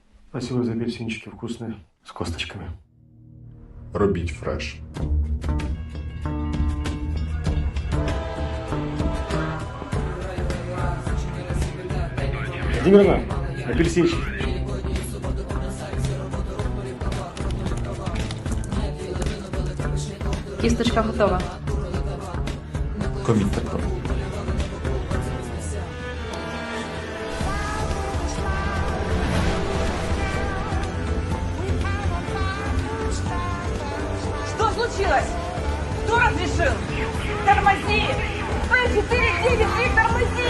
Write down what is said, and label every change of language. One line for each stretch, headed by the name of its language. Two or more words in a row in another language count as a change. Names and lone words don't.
Russian: Спасибо за апельсинчики вкусные, с косточками.
Ukrainian: Робіть фреш.
Russian: Владимировна, апельсинчик.
Ukrainian: Кісточка готова. Комітет.
Russian: Что случилось? Кто разрешил? Тормози! П-493, тормози!